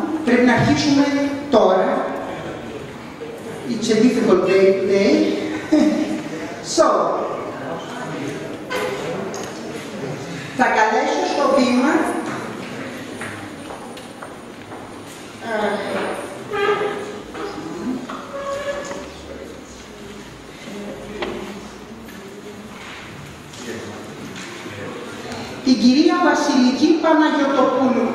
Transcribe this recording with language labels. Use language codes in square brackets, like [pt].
[el] Πρέπει να αρχίσουμε τώρα. [en] It's a difficult day today. [el] So, θα καλέσω στο βήμα την κυρία Βασιλική Παναγιωτοπούλου.